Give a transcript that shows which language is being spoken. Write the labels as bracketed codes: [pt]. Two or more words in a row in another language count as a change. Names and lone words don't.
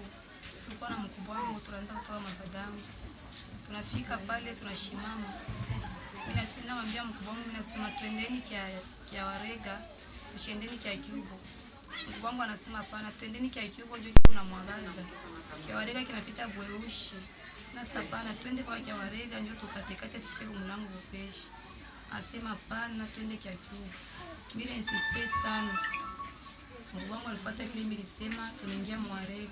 [sw] Tulikuwa na mkubwa wangu tunaanza kutoa mabadamu. Tunafika pale tunashimama. Mimi namwambia mkubwa wangu, mimi nasema twendeni kia warega, tushendeni kia kiubo. Mkubwa wangu anasema hapana, twendeni kia kiubo ndio kuna mwangaza. Kia warega kinapita bweushi. Na hapana, twende kwa kia warega ndio tukatekate tufike mlango upeshi. Asema hapana, twende kia kiubo. Mimi insiste sana. Mungu wangu alifuata kile nilisema, tunaingia Mwarega.